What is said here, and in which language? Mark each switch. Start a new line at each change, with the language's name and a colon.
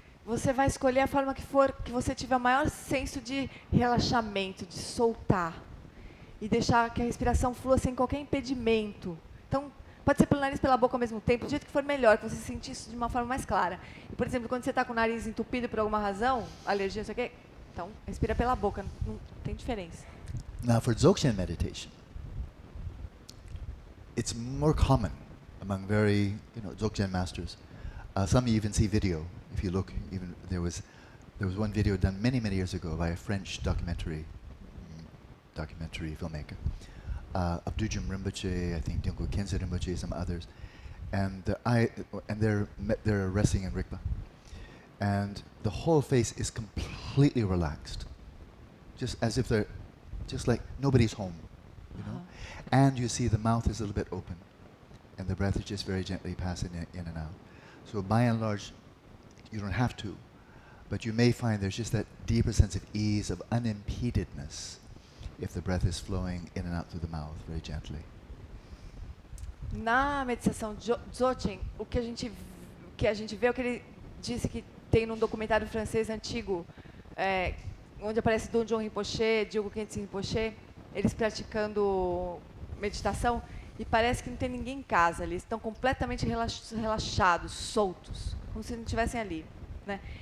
Portuguese: você vai escolher a forma que você tiver o maior senso de relaxamento, de soltar. E deixar que a respiração flua sem qualquer impedimento. Então, pode ser pelo nariz e pela boca ao mesmo tempo, do jeito que for melhor, que você sentir isso de uma forma mais clara. E, por exemplo, quando você está com o nariz entupido por alguma razão, alergia, não sei o quê, então, respira pela boca, não tem diferença.
English: Now, for Dzogchen meditation, it's more common among very, Dzogchen masters. Some you even see video. If you look, even there was one video done many, many years ago by a French documentary filmmaker, of Dujum Rinpoche, I think Dungko Khyentse Rinpoche, some others, and they're resting in Rigpa, and the whole face is completely relaxed, just as if they're, just like nobody's home, and you see the mouth is a little bit open, and the breath is just very gently passing in and out. So by and large, you don't have to, but you may find there's just that deeper sense of ease, of unimpededness, if the breath is flowing in and out through the mouth very gently.
Portuguese: Na meditação Dzogchen, o que a gente vê, o que ele disse que tem num documentário francês antigo, onde aparece Dojong Rinpoche, Diogo Khyentse Rinpoche, eles praticando meditação, e parece que não tem ninguém em casa, eles estão completamente relaxados, soltos, como se não estivessem ali, né?